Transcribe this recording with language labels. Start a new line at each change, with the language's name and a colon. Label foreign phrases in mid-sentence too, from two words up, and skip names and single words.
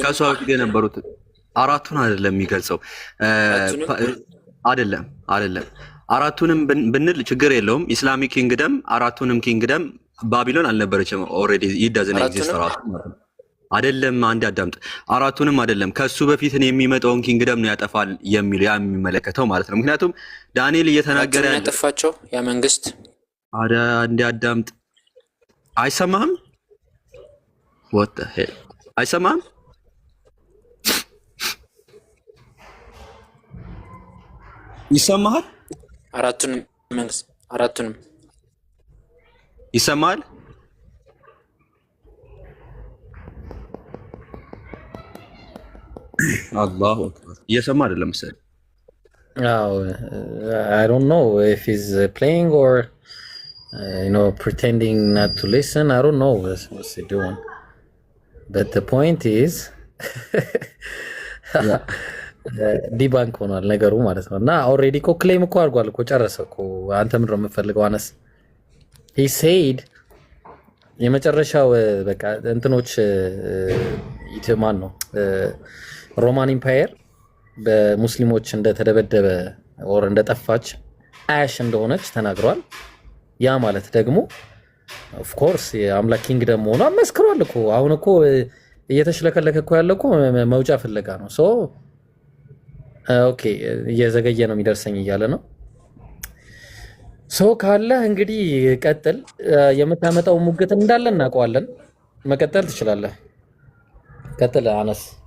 Amharic: ከሷ በፊት የነበሩት አራቱን አይደለም የሚገልጸው። አይደለም አራቱንም ብንል ችግር የለውም።
English: Islamic Kingdom
Amharic: አራቱንም ኪንግደም ባቢሎን አልነበረችም።
English: already it doesn't exist
Amharic: ራሱ አይደለም። አንድ አዳምጥ። አራቱንም አይደለም ከሱ በፊት የሚመጣውን ኪንግደም ነው ያጠፋል የሚል ያ የሚመለከተው ማለት ነው። ምክንያቱም ዳንኤል እየተናገረ ያጠፋቸው ያ መንግስት አንድ አዳምጥ። አይሰማህም?
English: what the hell
Amharic: አይሰማህም? ይሰማሃል? አራቱንም ይሰማሃል?
Arabic: الله أكبر
Amharic: እየሰማ አይደለም መሰለኝ።
English: I don't know if he's playing or pretending not to listen. I don't know what's he doing. But the point is
Amharic: ዲባንክ ሆኗል ነገሩ ማለት ነው። እና ኦልሬዲ እኮ ክሌም እኮ አድርጓል እኮ ጨረሰ እኮ። አንተ ምንድን ነው የምፈልገው? አነስ
English: he said
Amharic: የመጨረሻው በቃ እንትኖች ማን ነው
English: Roman Empire
Amharic: በሙስሊሞች እንደተደበደበ ኦር እንደጠፋች አያሽ እንደሆነች ተናግሯል። ያ ማለት ደግሞ
English: of course
Amharic: የአምላክ ኪንግደም ሆኖ መስክሯል እኮ። አሁን እኮ እየተሽለከለከ እኮ ያለ እኮ መውጫ ፍለጋ ነው።
English: so okay
Amharic: እየዘገየ ነው የሚደርሰኝ እያለ ነው። ሶ ካለ እንግዲህ ቀጥል። የምታመጣው ሙግት እንዳለ እናውቀዋለን። መቀጠል ትችላለህ። ቀጥል አነስ።